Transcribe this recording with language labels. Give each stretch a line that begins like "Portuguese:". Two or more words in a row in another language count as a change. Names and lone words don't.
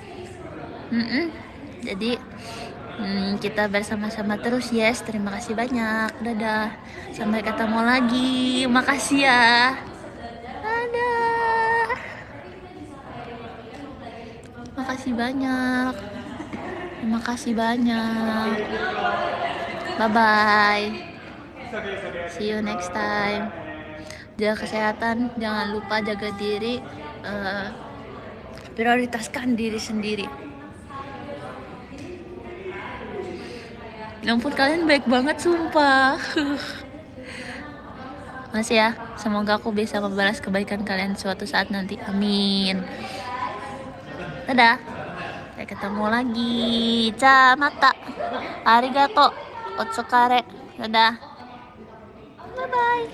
Indonesian: Jadi kita bersama-sama terus, yes. Terima kasih banyak. Dadah. Sampai ketemu lagi. Makasih ya. Dadah. Makasih banyak. Terima kasih banyak.
English: Bye-bye. See you next time.
Indonesian: Jaga kesehatan. Jangan lupa jaga diri. Prioritaskan diri sendiri. Ya ampun, kalian baik banget sumpah. Makasih ya. Semoga aku bisa membalas kebaikan kalian suatu saat nanti. Amin. Dadah. Sampai ketemu lagi.
Japanese: Mata. ありがとう。お疲れ.
English: Dadah. Bye bye.